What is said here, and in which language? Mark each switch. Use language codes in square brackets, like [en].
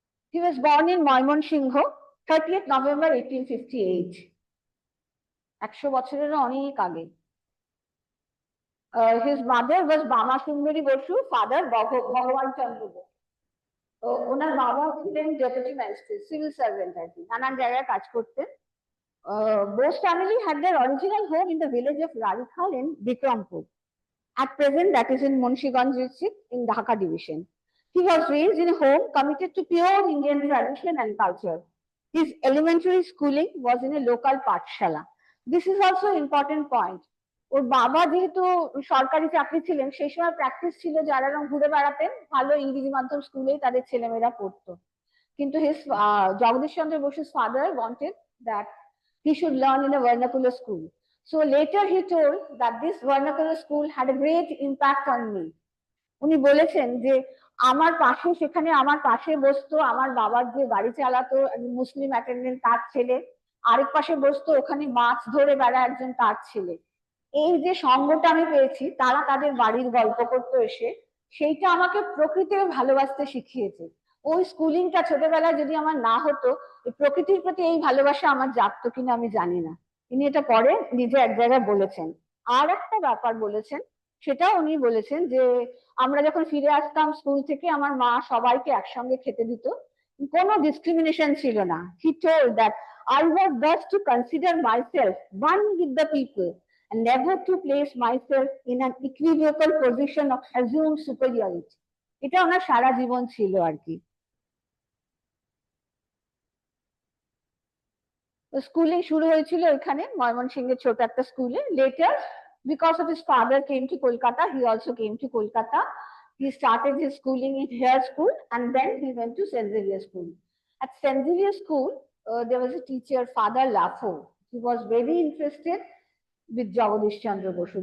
[en] He was born in Mymonsingh, 30th November 1858. [bn] 100 বছরেরও অনেক আগে। [en] His mother was Banasri Basu, father Bhagavan Chandra Bose. [bn] ওনার বাবা ছিলেন deputy magistrate, civil servant আর কি, নানান জায়গায় কাজ করতেন। [en] Bose family had their original home in the village of Rarikhal in Bikrampur. At present, that is in Munshiganj district in Dhaka division. He was raised in a home committed to pure Indian tradition and culture. His elementary schooling was in a local pathshala. This is also an important point. [bn] ওর বাবা যেহেতু সরকারি চাকরি ছিলেন, সেই সময় practice ছিল যারা ঘুরে বেড়াতেন, ভালো ইংরেজি মাধ্যম স্কুলেই তাদের ছেলেমেয়েরা পড়তো। [en] কিন্তু his Jagadish Chandra Bose's father wanted that he should learn in a vernacular school. So later he told that this vernacular school had a great impact on me. [bn] উনি বলেছেন যে আমার পাশে, সেখানে আমার পাশে বসতো আমার বাবার যে গাড়ি চালাতো মুসলিম অ্যাটেন্ডেন্ট, তার ছেলে, আরেক পাশে বসতো ওখানে মাছ ধরে বেড়া একজন, তার ছেলে। এই যে সঙ্গটা আমি পেয়েছি, তারা তাদের বাড়ির গল্প করতো এসে, সেইটা আমাকে প্রকৃতিকে ভালোবাসতে শিখিয়েছে। ওই স্কুলিংটা ছোটবেলায় যদি আমার না হতো, প্রকৃতির প্রতি এই ভালোবাসা আমার জাগতো কিনা আমি জানি না। তিনি এটা পরে নিজে এক জায়গায় বলেছেন। আর একটা ব্যাপার বলেছেন, সেটা উনি বলেছেন যে আমরা যখন ফিরে আসতাম স্কুল থেকে, আমার মা সবাইকে একসঙ্গে খেতে দিত, কোনো ডিসক্রিমিনেশন ছিল না। [en] He told that I was best to consider myself one with the people and never to place myself in an equivocal position of assumed superiority. [bn] এটা ওনার সারা জীবন ছিল আর কি। স্কুলিং শুরু হয়েছিল এখানে ময়মনসিংহের ছোট একটা স্কুলে। [en] Later, because of his father came to Kolkata, he also came to Kolkata. He started his schooling in Hare School and then he went to St. Xavier School. At St. Xavier School, there was a teacher, Father Lafo. He was very interested with Jagadish Chandra Bose.